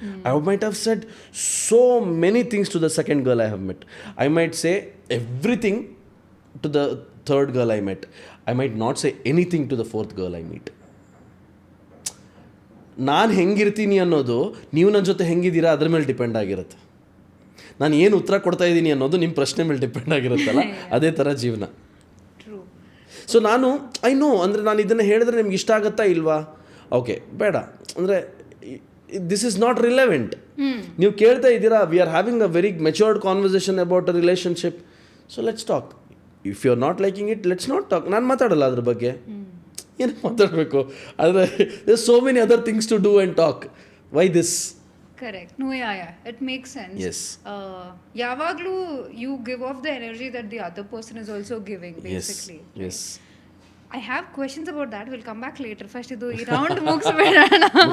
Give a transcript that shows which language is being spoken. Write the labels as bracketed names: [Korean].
[English] I might have said so many things to the second girl I have met. I might say everything to the third girl I met. I might not say anything to the fourth girl I meet. [Kannada] ನಾನು ಹೆಂಗಿರ್ತೀನಿ ಅನ್ನೋದು ನೀವು ನನ್ನ ಜೊತೆ ಹೆಂಗಿದ್ದೀರಾ ಅದ್ರ ಮೇಲೆ depend ಆಗಿರುತ್ತೆ. ನಾನು ಏನು ಉತ್ತರ ಕೊಡ್ತಾ ಇದ್ದೀನಿ ಅನ್ನೋದು ನಿಮ್ಮ ಪ್ರಶ್ನೆ ಮೇಲೆ ಡಿಪೆಂಡ್ ಆಗಿರುತ್ತಲ್ಲ, ಅದೇ ಥರ ಜೀವನ. ಸೊ ನಾನು [English] I know, [Kannada] ಅಂದರೆ ನಾನು ಇದನ್ನು ಹೇಳಿದ್ರೆ ನಿಮ್ಗೆ ಇಷ್ಟ ಆಗುತ್ತಾ ಇಲ್ವಾ, ಓಕೆ ಬೇಡ, ಅಂದರೆ [English] This is not relevant. [Kannada] ನೀವು ಕೇಳ್ತಾ ಇದ್ದೀರಾ, [English] We are having a very matured conversation about a relationship, so let's talk. If you are not liking it, let's not talk. [Kannada] ನಾನು ಮಾತಾಡಲ್ಲ ಅದ್ರ ಬಗ್ಗೆ, ಏನು ಮಾತಾಡಬೇಕು, ಆದರೆ [English] There so many other things to do and talk. Why this? Correct. No, yeah, it makes sense. Yes. [Kannada] ಯಾವಾಗಲೂ [English] you give off the energy that the other person is also giving, basically. Yes. I have questions about that. We'll come back later. First [Kannada] ಇದು ಈ round ಮುಗಿಸ್ಬೇಡೋಣ.